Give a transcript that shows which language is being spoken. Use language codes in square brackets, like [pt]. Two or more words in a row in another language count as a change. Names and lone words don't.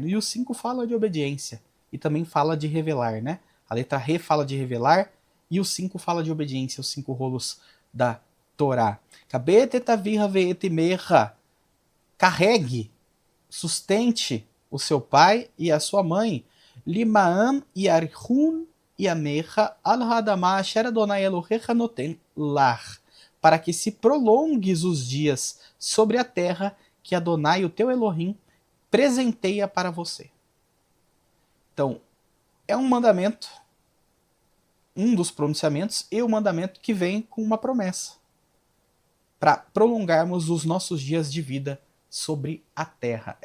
[pt] E o 5 fala de obediência. E também fala de revelar, né? A letra Re fala de revelar. E o 5 fala de obediência. Os 5 rolos da Torá. carregue, sustente o seu pai e a sua mãe, [he] למען יאריכון ימיך על האדמה אשר אדוני אלהיך נתן לך, [pt] para que se prolongues os dias sobre a terra que Adonai, o teu Elohim, presenteia para você. Então, é um mandamento, um dos pronunciamentos, e o mandamento que vem com uma promessa, para prolongarmos os nossos dias de vida sobre a terra.